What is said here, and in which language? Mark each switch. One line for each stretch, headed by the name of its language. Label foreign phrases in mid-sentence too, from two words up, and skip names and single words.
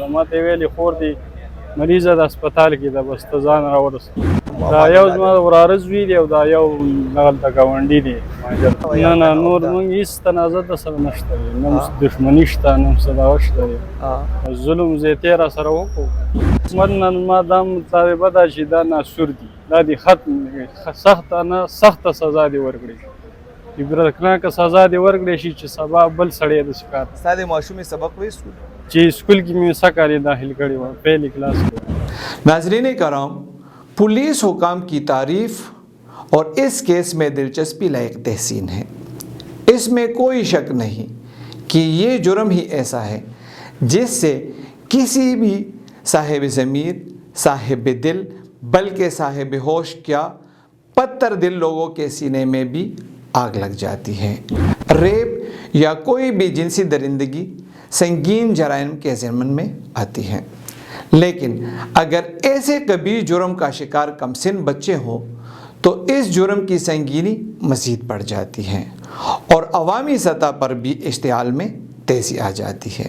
Pashto: ده ما ته یې ویلې خور دې مریضه د هسپتال کې ده بس ته ځان راورسه دا یو زما وراره زوی دی او دا یو دغلته ګاونډي دی نه نه نور موږ هېڅ تنازع د سره نشته دی نه دښمني شته نه صداوت شته دی ظلم زیاتې را سره وکړو نن ما دا مطالبه ده چې دا ناسور دي دا دې ختم سخته نه سخته سزا دې ورکړي عبرتناکه سزا دې ورکړی شي چې سبا بل سړی داسې کار ستا د ماشومې سبق وایي سکول چې سکول کې مې سکالې داخل کړی وه
Urdu: پہلی کلاس
Pashto: کې
Urdu: ناظرین کرام پولیس حکام کی تعریف اور اس کیس میں دلچسپی لائق تحسین ہے اس میں کوئی شک نہیں کہ یہ جرم ہی ایسا ہے جس سے کسی بھی صاحب ضمیر صاحب دل بلکہ صاحب ہوش کیا پتھر دل لوگوں کے سینے میں بھی آگ لگ جاتی ہے. ریپ یا کوئی بھی جنسی درندگی سنگین جرائم کے ضمن میں آتی ہے، لیکن اگر ایسے کبھی جرم کا شکار کمسن بچے ہوں تو اس جرم کی سنگینی مزید بڑھ جاتی ہے اور عوامی سطح پر بھی اشتعال میں تیزی آ جاتی ہے.